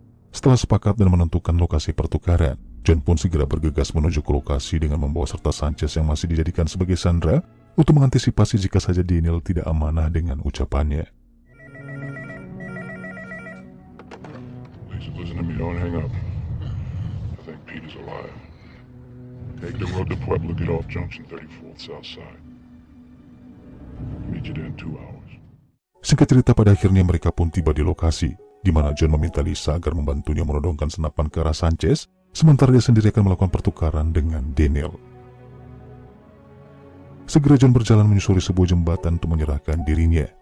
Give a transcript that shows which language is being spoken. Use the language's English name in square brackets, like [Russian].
[Indonesian] Setelah sepakat dan menentukan lokasi pertukaran, John pun segera bergegas menuju ke lokasi dengan membawa serta Sanchez yang masih dijadikan sebagai sandera untuk mengantisipasi jika saja Daniel tidak amanah dengan ucapannya. [English] Listen to me, don't hang up. I think Peter's alive. Take the road to Pueblo, get off Junction 34th South Side. Meet you there in 2 hours. [Indonesian] Singkat cerita, pada akhirnya mereka pun tiba di lokasi, di mana John meminta Lisa agar membantunya menodongkan senapan ke arah Sanchez, sementara dia sendiri akan melakukan pertukaran dengan Daniel. Segera John berjalan menyusuri sebuah jembatan untuk menyerahkan dirinya.